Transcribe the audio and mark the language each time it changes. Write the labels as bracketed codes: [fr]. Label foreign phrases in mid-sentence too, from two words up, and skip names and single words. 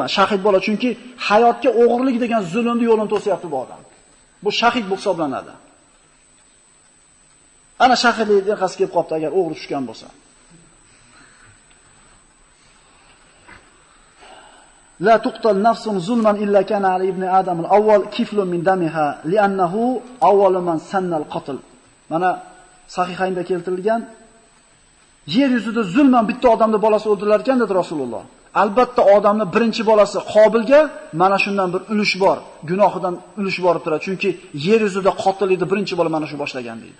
[uz] Shahid bo'ladi, chunki hayotga o'g'irlik degan zulmni yo'lini to'syapti bu odam. Bu shahid bo'lib hisoblanadi. Ana shahidlik yoqasi kelib qopti agar o'g'ri tushgan bo'lsa. [ar] لا تقتل نفس ظلما إلا كان على ابن آدم الأول كفل من دمها لأنه أول من سن القتل. [uz] Mana sahihaynda keltirilgan yer yuzida zulman bitta odamning bolasi o'ldirilgan ekan dedi Rasululloh. Albatta odamning birinchi bolasi Qobilga mana shundan bir ulush bor, gunohidan ulush borib turadi. Chunki yer yuzida qotillikni birinchi bola mana shu boshlagan deydi.